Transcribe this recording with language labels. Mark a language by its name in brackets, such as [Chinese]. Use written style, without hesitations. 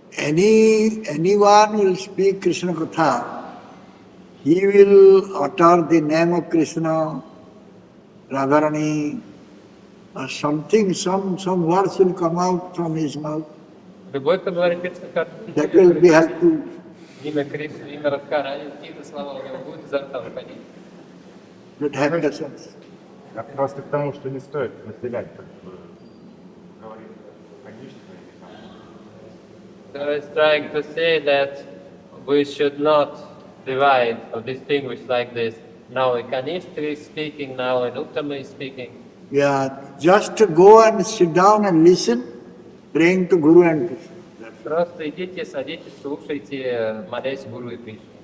[English] Anyone will speak Krishna Katha, he will utter the name of Krishna, Radharani, or something, some words will come out from his mouth. [Russian] Любой, кто говорит Кришна Катха, [English] That will be helpful. [Russian] имя Кришны, имя Радхарани, какие-то слова у него будут изо рта выходить. [English] That have lessons. [Russian] Я просто к тому, что не стоит разделять, как бы, говорить Каништа или там. [English] So I was trying to say that we should not divide or distinguish like this. Now a Kanishta is speaking, now an Uttama is speaking. Yeah, just to go and sit down and listen, praying to Guru and Krishna. [Russian] Просто идите, садитесь, слушайте, молясь Гуру и Кришне.